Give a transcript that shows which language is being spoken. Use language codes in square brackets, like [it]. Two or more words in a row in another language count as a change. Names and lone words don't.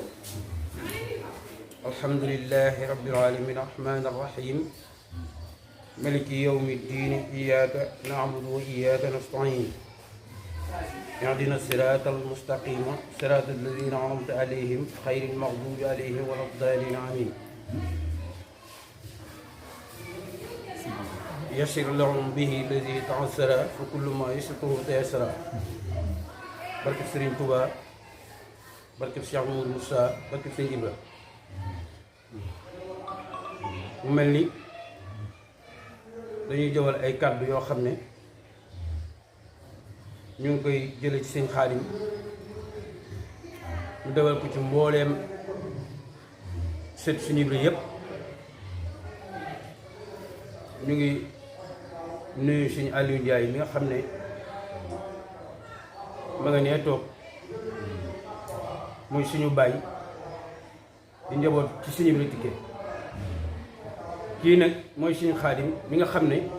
[ar] الحمد لله رب العالمين الرحمن الرحيم ملك يوم الدين إياك نعبد وإياك نستعين اهدنا الصراط المستقيم صراط الذين أنعمت عليهم غير المغضوب عليهم ولا الضالين آمين. يسر لهم به الذي تعسر فكل ما يسره تيسر. [wo] barkeb Sëriñ Tuubaa barkeb Cheikh Mouhamadou Moussa barkeb Sëñ Ibra mu mel ni dañuy jëwal ay kàddu yoo xam ne ñu ngi koy jële ci Sëñ Xaadim mu dewal ko ci mbooleem sët Sëñ Ibra yépp ñu ngi nuyu Sëñ Aliou Ndiaye mi nga xam ne ma nga nee toog muy suñu baay di njaboot ci Sëñ Ibra Tické kii nag mooy Sëñ Xaadim mi nga xam ne